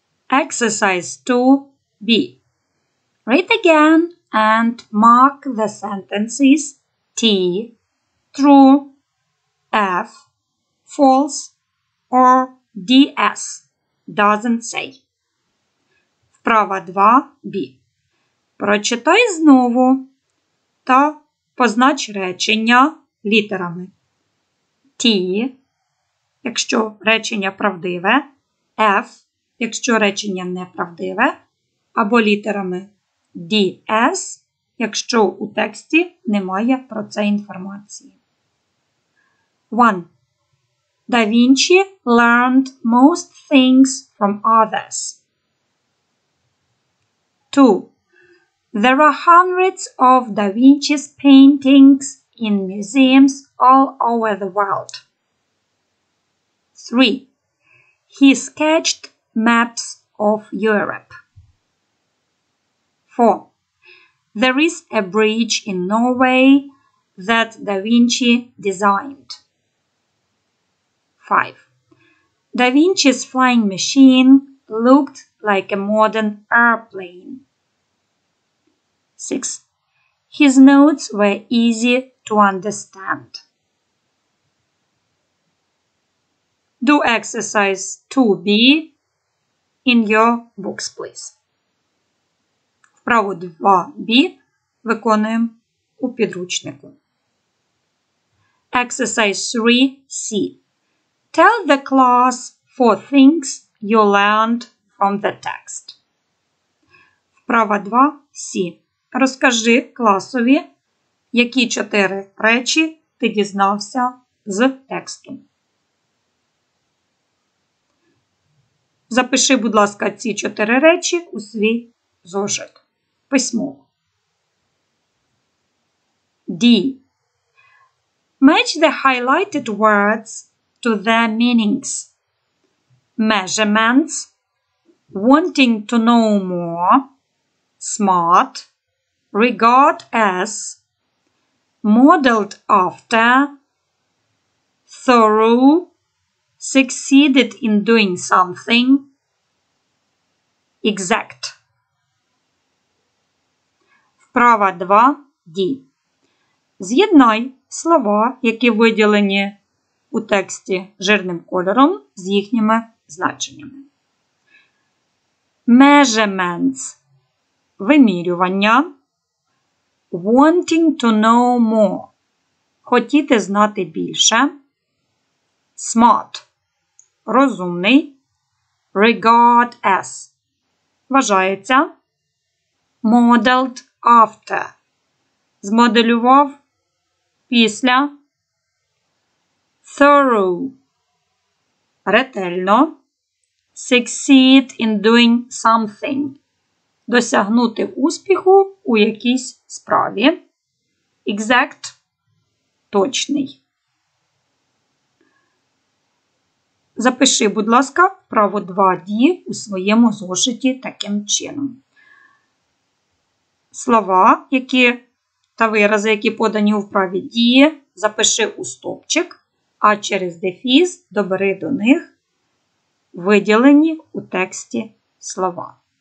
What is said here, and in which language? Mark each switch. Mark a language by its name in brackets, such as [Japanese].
[English] Exercise 2B. Read again and mark the sentences T, true, F, false, or DS, doesn't say. [Ukrainian] Вправа 2b. Прочитай знову та познач речення літерами T, якщо речення правдиве, F, якщо речення неправдиве, або літерами DS, якщо у тексті немає про це інформації. 1. [English] Da Vinci learned most things from others. 2. There are hundreds of Da Vinci's paintings in museums all over the world. 3. He sketched maps of Europe. 4. There is a bridge in Norway that Da Vinci designed. 5. Da Vinci's flying machine looked like a modern airplane. 6. His notes were easy to understand. Do exercise 2b in your books, please. [Ukrainian] Вправу 2b виконуємо у підручнику. [English] Exercise 3c. Tell the class 4 things you learned from the text. [Ukrainian] Вправа 2c. Розкажи класові, які 4 речі ти дізнався з тексту. Запиши, будь ласка, ці 4 речі у свій зошит. Письмово. D. [English] Match the highlighted words to their meanings. Measurements, wanting to know more, smart, regard as, modeled after, thorough, succeeded in doing something, exact. [Ukrainian] Вправа 2D. З'єднай слова, які виділені у тексті жирним кольором, з їхніми значеннями. [English] Measurements – [Ukrainian] вимірювання. [English] Wanting to know more – [Ukrainian] хотіти знати більше. [English] Smart – [Ukrainian] розумний. [English] Regard as – [Ukrainian] вважається. [English] Modeled after – [Ukrainian] змоделював після. [English] Thorough – [Ukrainian] ретельно. [English] Succeed in doing something [Ukrainian] – досягнути успіху у якійсь справі. [English] Exact – [Ukrainian] точний. Запиши, будь ласка, вправу 2D у своєму зошиті таким чином. Слова, та вирази, які подані у вправі D, запиши у стовпчик, а через дефіс добери до них виділені у тексті слова.